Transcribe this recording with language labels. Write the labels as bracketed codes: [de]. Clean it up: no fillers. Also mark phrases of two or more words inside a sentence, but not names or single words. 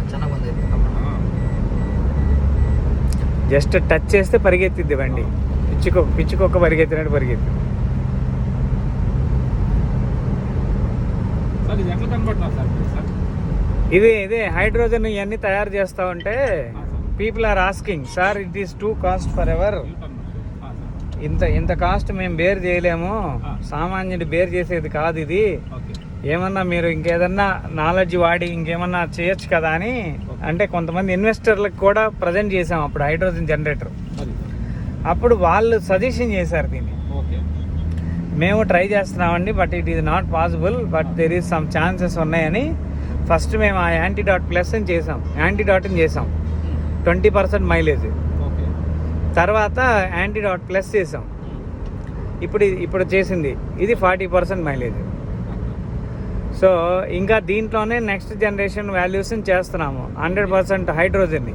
[kn] ಚೆನ್ನಾಗಿ ಬಂದೈತೆ. [te] జస్ట్ టచ్ చేస్తే పరిగెత్తిద్ది బండి. పిచ్చుకొక్క పరిగెత్తినట్టు పరిగెత్తి. సార్ ఇది ఎట్లా కనబడుతున్నారు సార్ మీరు సార్? ఇదే హైడ్రోజన్ ఇవన్నీ తయారు చేస్తూ ఉంటే [en] people are asking, sir it is too cost for ever. [te] ఇంత కాస్ట్ మేము బేర్ చేయలేము, సామాన్యుడు బేర్ చేసేది కాదు ఇది. ఓకే. ఏమన్నా మీరు ఇంకేదన్నా నాలెడ్జ్ వాడి ఇంకేమన్నా చేయొచ్చు కదా అని అంటే కొంతమంది ఇన్వెస్టర్లకు కూడా ప్రజెంట్ చేసాం అప్పుడు [en] hydrogen generator. [te] సరే. అప్పుడు వాళ్ళు సజెషన్ చేశారు దీన్ని. ఓకే. మేము ట్రై చేస్తున్నామండి, [en] but it is not possible, but there is some chances [te] ఉన్నాయని ఫస్ట్ మేము ఆ యాంటీడాట్ ప్లస్ అని చేసాం, యాంటీడాట్ని చేసాం 20% మైలేజ్. ఓకే. తర్వాత యాంటీడాట్ ప్లస్ చేసాం. ఇప్పుడు చేసింది ఇది 40% మైలేజ్. సో ఇంకా దీంట్లోనే [en] next generation [te] వాల్యూస్ని చేస్తున్నాము 100% హైడ్రోజన్ని.